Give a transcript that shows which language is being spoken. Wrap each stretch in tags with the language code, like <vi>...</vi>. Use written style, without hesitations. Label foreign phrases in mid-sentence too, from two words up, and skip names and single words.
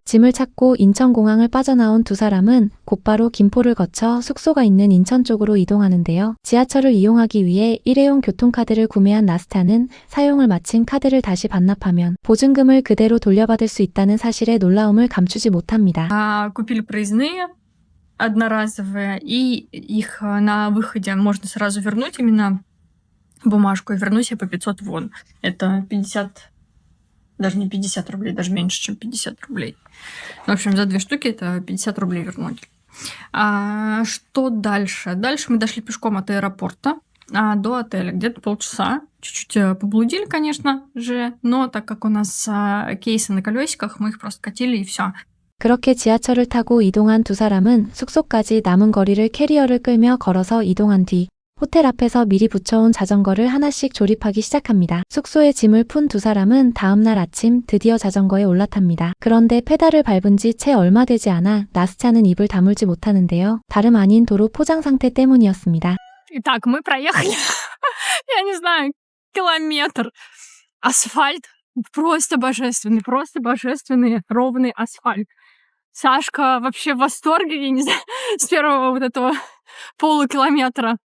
<ko>짐을 찾고 인천공항을 빠져나온 두 사람은 곧바로 김포를 거쳐 숙소가 있는 인천 쪽으로 이동하는데요. 지하철을 이용하기 위해 일회용 교통카드를 구매한 나스타는 사용을 마친 카드를 다시 반납하면 보증금을 그대로 돌려받을 수 있다는 사실에 놀라움을 감추지 못합니다.</ko> <ru>Купили проездные одноразовые, и их на выходе можно сразу вернуть именно бумажку и вернуть ее по 500 вон. Это 50... Даже не 50 рублей, даже меньше, чем 50 рублей. В общем, за 2 штуки это 50 рублей вернуть. Что дальше? Дальше мы дошли пешком от аэропорта до отеля. Где-то полчаса. Чуть-чуть поблудили, конечно же, но так как у нас кейсы на колесиках, мы их просто катили и все.</ru> <ko>그렇게 지하철을 타고 이동한 두 사람은 숙소까지 남은 거리를 캐리어를 끌며 걸어서 이동한 뒤 호텔 앞에서 미리 붙여온 자전거를 하나씩 조립하기 시작합니다. 숙소에 짐을 푼 두 사람은 다음날 아침 드디어 자전거에 올라탑니다. 그런데 페달을 밟은 지 채 얼마 되지 않아 나스차는 입을 다물지 못하는데요. 다름 아닌 도로 포장 상태 때문이었습니다.</ko> <ru>Итак, мы проехали, я не знаю, километр. Асфальт просто божественный ровный асфальт. Сашка вообще в восторге, я не знаю, с первого вот этого полукилометра.</ru>